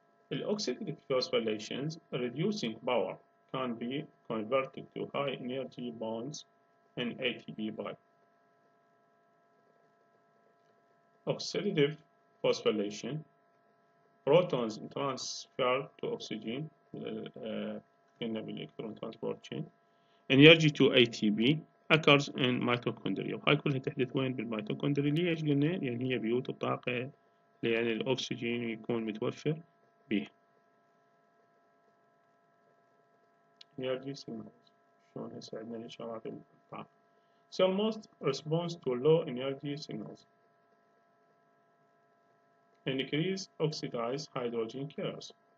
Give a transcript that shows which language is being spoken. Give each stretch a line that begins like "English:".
English: Oxidative phosphorylations reducing power can be converted to high energy bonds in ATP by oxidative phosphorylation. Protons transferred to oxygen
Arabic: قلنا بالإلكترون
English: transport chain. Energy to ATP occurs in mitochondria.
Arabic: هاي كلها تحدث وين بالميتوكوندريا. ليش قلنا؟ لأن هي بيوت الطاقة لأن الأكسجين يكون متوفر به.
English: Energy signals
Arabic: شلون هسه عندنا الإشارات الطاقة.
English: Cell must response to low energy signals. Increase oxidized hydrogen carriers.